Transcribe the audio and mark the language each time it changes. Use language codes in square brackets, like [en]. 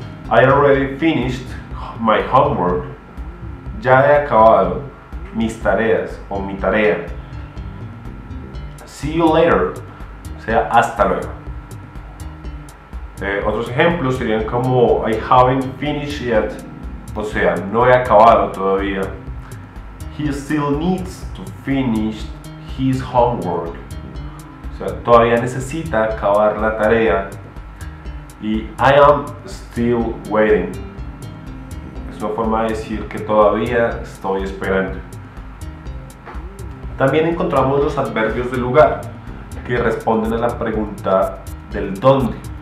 [en] I already finished my homework, [es] ya he acabado mis tareas o mi tarea. [en] See you later, [es] o sea, hasta luego. Otros ejemplos serían como [en] I haven't finished yet, [es] o sea, no he acabado todavía. [en] He still needs to finish his homework, [es] o sea, todavía necesita acabar la tarea. Y [en] I am still waiting [es] es una forma de decir que todavía estoy esperando. También encontramos los adverbios de lugar, que responden a la pregunta del dónde.